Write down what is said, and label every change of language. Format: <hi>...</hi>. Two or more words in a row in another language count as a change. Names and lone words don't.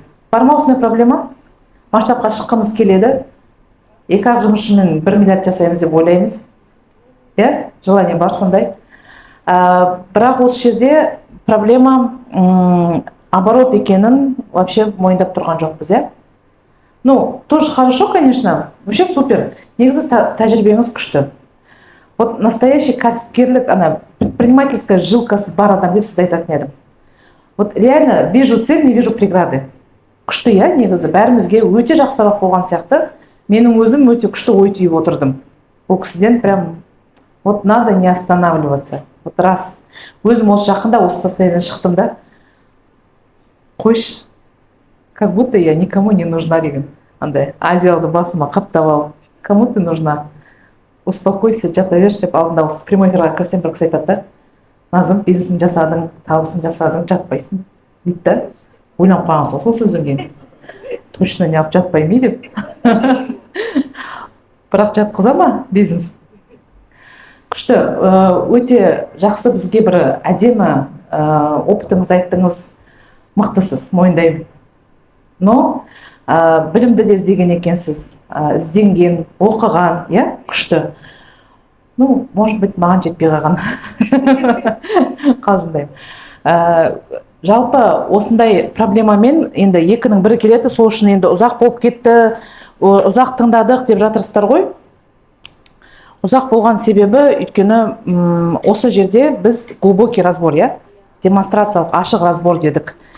<kk>Бар ма осындай проблема? Масштабқа шыққымыз келеді. 2-ақ жұмысшымен 1 миллиард жасаймыз деп ойлаймыз. Иә? Желание бар сондай. Бірақ осы жерде проблема оборот екенін вообще мойындап тұрған жоқпыз, иә?</kk> <ru>Ну, тоже хорошо, конечно. Вообще супер.</ru> <kk>Негізі тәжірибеңіз күшті.</kk> <ru>Вот настоящий</ru> <kk>кәсіпкерлік, предпринимательская жилкасы бар адам деп сізді айтатын едім.</kk> <ru>Вот реально вижу цель, не вижу преграды.</ru> <kk>Күшті, иә, негізі бәрімізге өте жақсырақ болған сияқты. Менің өзім өте күшті ой түйіп отырдым. Ол кісіден</kk> <ru>прям, вот надо не останавливаться. Вот раз.</ru> <kk>Өзім осы жақында осы состояниеден шықтым да. Қойш,</kk> <ru>как будто я никому не нужна деген.</ru> <kk>Андай, одеялды басыма қаптап алып.</kk> <ru>Кому ты нужна? Успокойся,</ru> <kk>жата берші деп алдында осы прямой эфирға кірсем бір кісі айтады да. Назым, бизнесін жасадың, табысын жасадың, жатпайсың. Дейді да. Ойланып қалған сол сөзден кейін. Точно не алып жатпаймын деп. Бірақ жатқыза ма бизнес? Күшті, өте жақсы бізге бір әдемі опытыңыз айттыңыз, мықтысыз, мойындаймын. Но білімді де іздеген екенсіз, ізденген, оқыған, иә, күшті.</kk> <ru>Ну, может быть,</ru> <kk>маған жетпей қалған. Қалжыңдаймын. Жалпы осындай проблемамен енді екінің бірі келеді, сол үшін енді ұзақ болып кетті, ұзақ тыңдадық деп жатырсыздар ғой. Ұзақ болған себебі, өйткені осы жерде біз</kk> <ru>глубокий разбор,</ru> <kk>иә, демонстрациялық ашық разбор дедік.</kk>